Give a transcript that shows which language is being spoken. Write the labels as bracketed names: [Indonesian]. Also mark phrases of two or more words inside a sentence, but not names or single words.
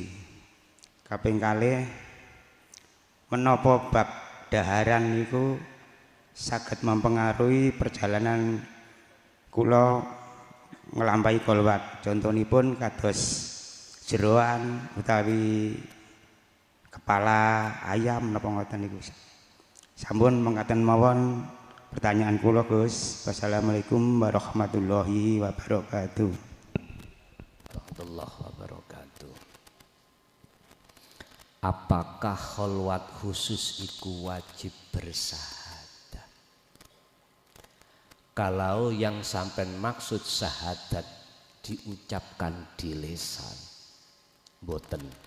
[Javanese] Kaping kalih menapa bab daharan niku saged mempengaruhi perjalanan kula nglampahi kolwat. Contonipun kados jeroan utawi kepala ayam napa ngoten niku. Sampun mengatakan mawon pertanyaan kula Gus. [Arabic] والسلام عليكم ورحمة الله وبركاته. ورحمة الله وبركاته. [Indonesian] Apakah kholwat khusus iku wajib bersahadat? Kalau yang sampean maksud syahadat diucapkan di lisan, boten.